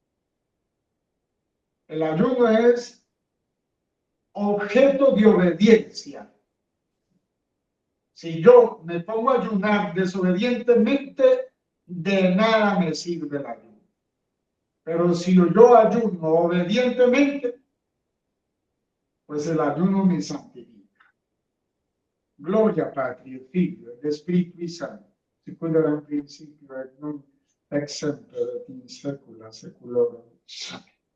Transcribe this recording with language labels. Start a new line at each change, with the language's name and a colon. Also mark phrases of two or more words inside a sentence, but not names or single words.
Spanish: El ayuno es objeto de obediencia. Si yo me pongo a ayunar desobedientemente, de nada me sirve el ayuno. Pero si yo ayuno obedientemente, pues el ayuno me santifica.
Latin: Gloria Patri, Figlio, ed Spiritu Santo, sicut erat in principio et nunc et semper et in saecula saeculorum.
Spanish: Amén.